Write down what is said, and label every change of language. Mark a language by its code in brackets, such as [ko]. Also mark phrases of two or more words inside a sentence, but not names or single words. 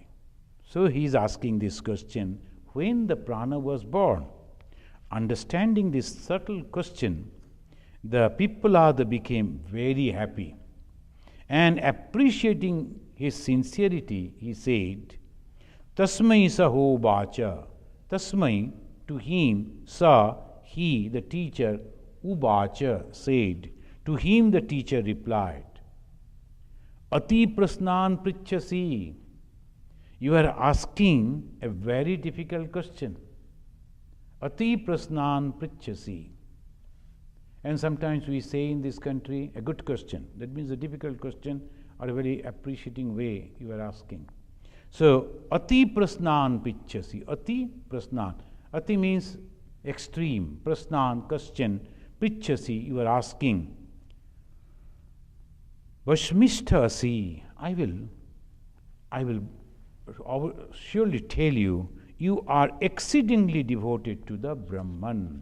[en] So he is asking this question, when the prana was born? Understanding this subtle question, the Pippalada became very happy. And appreciating his sincerity, he said, [sa] Tasmai saho bacha. Tasmai, [en] to him, sa, he, the teacher, ubacha, said. To him the teacher replied, [sa] Ati prasnan prichasi. [en] You are asking a very difficult question. [sa] Ati prasnan prichasi. [en] And sometimes we say in this country, a good question. That means a difficult question or a very appreciating way you are asking. So, [sa] ati prasnan prichasi. Ati prasnan. [en] Ati means extreme. Prasnan, question. Prichasi, you are asking. [sa] Vashmishtasi. [en] I will surely tell you, you are exceedingly devoted to the Brahman.